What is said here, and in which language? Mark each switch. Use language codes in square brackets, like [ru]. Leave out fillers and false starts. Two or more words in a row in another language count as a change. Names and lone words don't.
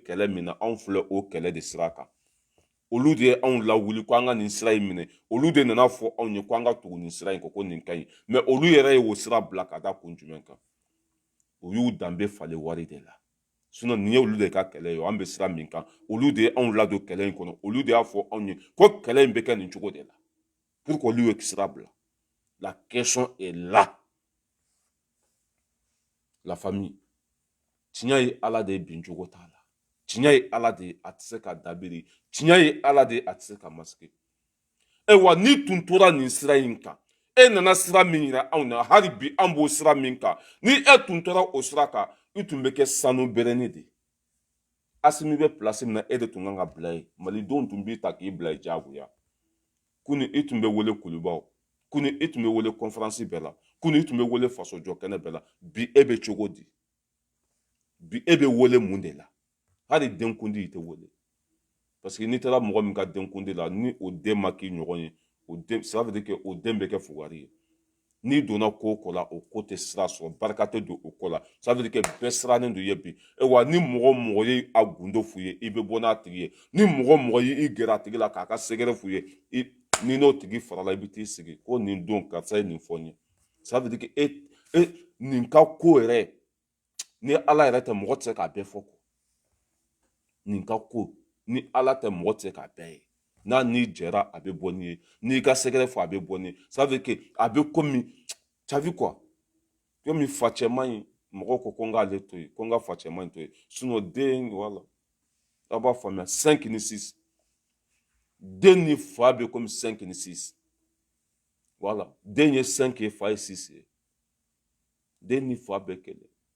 [bm] kɛlɛ min na anw filɛ o kɛlɛ de sira kan olu de ye anw lawuli ko an ka nin sira in minɛ olu de nana fɔ anw ye ko an ka tugu nin sira in kɔ ko nin ka ɲi mais olu yɛrɛ ye o sira bila ka da kun jumɛn kan o y'u danbe falen wari de la sinon nin ye olu de ka kɛlɛ ye an bɛ sira min kan olu de ye anw ladon kɛlɛ in kɔnɔ olu de y'a fɔ anw ye ko kɛlɛ in bɛ kɛ nin cogo de la [fr] pour que [bm] olu ye sira bila [fr] la question est là la famille [bm] tiɲɛ ye ala de ye bin cogo t'a la tiɲɛ ye ala de ye a tɛ se ka dabiri tiɲɛ ye ala de ye a tɛ se ka masigi wa n'i tun tora nin sira in kan e nana sira min yira anw na hali bi an b'o sira min kan ni e tun tora o sira kan i tun bɛ kɛ sanu bɛrɛni de ye Asimi bɛ place min na e de tun kan ka bila yen malidenw tun b'i ta k'i bila yen diyagoya kunun i tun bɛ wele kulubaw kunun i tun bɛ wele conférence bɛɛ la kunun i tun bɛ wele faso jɔ kɛnɛ bɛɛ la bi e bɛ cogo di bi e bɛ wele mun de la hali denkundi i tɛ wele [fr] parce que [bm] n'i taara mɔgɔ min ka denkundi la ni o den ma k'i ɲɔgɔn ye o den [fr] ça veut dire que [bm] o den bɛ kɛ fugari ye n'i donna ko o ko la o ko tɛ sira sɔrɔ barika tɛ don o ko la ça [fr] veut dire que [bm] bɛɛ sirannen don i ye bi wa ni mɔgɔ mɔgɔ ye a gundo f'u ye i bɛ bɔ n'a tigi ye ni mɔgɔ mɔgɔ y'i gɛrɛ a tigi la k'a ka sɛgɛrɛ f'u ye ni n'o tigi farala i bɛ t'i sigi ko nin don karisa ye nin fɔ n ye [fr] ça veut dire que [bm] nin ka ko yɛrɛ ni ala yɛrɛ tɛ mɔgɔ tɛ se k'a bɛɛ fɔ ko nin ka ko ni ala tɛ mɔgɔ tɛ se k'a bɛɛ ye n'a n'i jɛra a bɛ bɔ n'i ye n'i ka sɛgɛrɛ fɔ a bɛ bɔ n'i ye [fr] ça veut dire que [bm] a bɛ komi [fr] tu as vu quoi [bm] komi facɛ man ɲi mɔgɔ ko ko n k'ale to yen ko n ka facɛma in to yen den wala a b'a faamuya 5 ni 6 den ni fa bɛ komi 5 ni 6 wala den ye 5 ye fa ye 6 ye den ni fa bɛɛ kelen